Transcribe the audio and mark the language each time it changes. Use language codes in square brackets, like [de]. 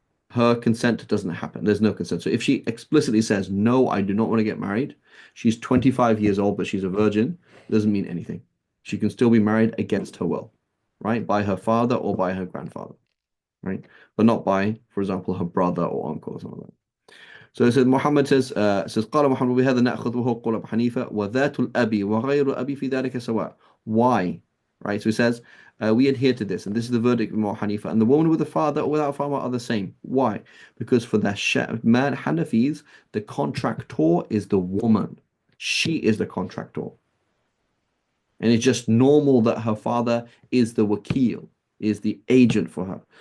[en] Her consent doesn't happen. There's no consent. So if she explicitly says, no, I do not want to get married, she's 25 years old, but she's a virgin, it doesn't mean anything. She can still be married against her will, right? By her father or by her grandfather, right? But not by, for example, her brother or uncle or something like that. So it says Muhammad says [ar] قال محمد بهذا نأخذ وهو قول أبو حنيفة وذات الأبي وغير أبي في ذلك سواء. [en] Why? Right. So he says we adhere to this, and this is the verdict of Abu Hanifa. And the woman with a father or without a father are the same. Why? Because for the man Hanafis, the contractor is the woman. She is the contractor. And it's just normal that her father is the wakil, is the agent for her.